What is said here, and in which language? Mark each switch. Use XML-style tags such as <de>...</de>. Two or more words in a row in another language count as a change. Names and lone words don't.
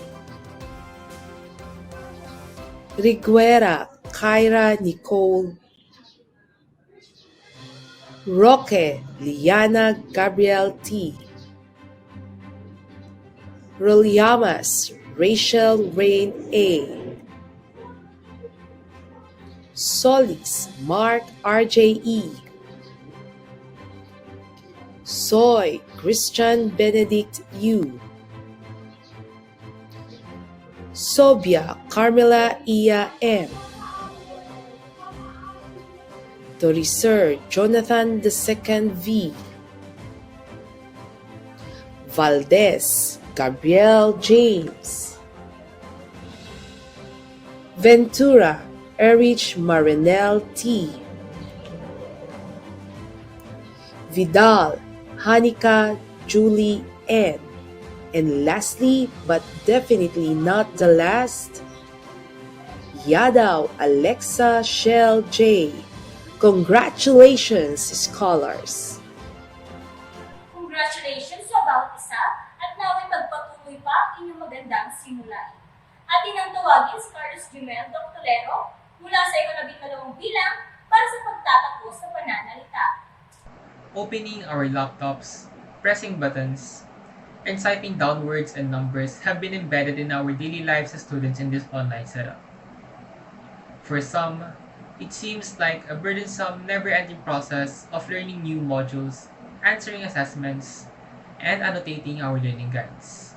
<en>Riguera Kyra Nicole. Roque Liana Gabriel T. Rolyamas Rachel Rain A. Solis Mark RJE. Soy Christian Benedict U. Sobia Carmela Ia M. Torisur Jonathan II V. Valdez Gabriel James. Ventura Erich Marinel T. Vidal Hanika Julie N. And lastly, but definitely not the last, Yadaw Alexa Shell J. Congratulations, scholars!</en> <tl>Congratulations sa bawat isa at naway magpatuloy pa ang inyong magandang simula. Atin ang tawagin si Carlos Jumel Doctorero mula sa ika-12 bilang para sa pagtatapos sa pananalita.</tl> <en>Opening our laptops, pressing buttons, and typing down words and numbers have been embedded in our daily lives as students in this online setup. For some, it seems like a burdensome, never-ending process of learning new modules, answering assessments, and annotating our learning guides.</en>